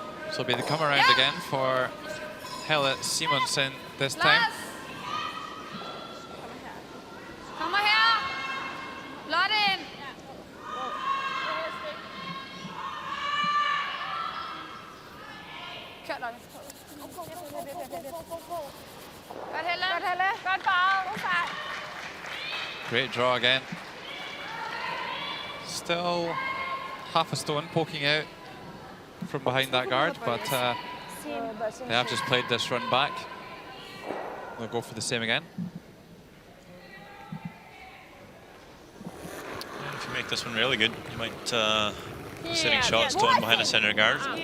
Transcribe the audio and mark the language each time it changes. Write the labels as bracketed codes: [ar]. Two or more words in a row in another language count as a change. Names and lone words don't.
[en] So it'll be the come around again for Helle Simonsen this time. [da] Kommer her. Lotte ind. Kør, Lotte. Godt, Helle. Godt, Helle. Godt farve. God fart. [en] Great draw again. Still half a stone poking out from behind that guard, but they have just played this run back. They'll go for the same again. If you make this one really good, you might be sitting shot stone behind the center guard.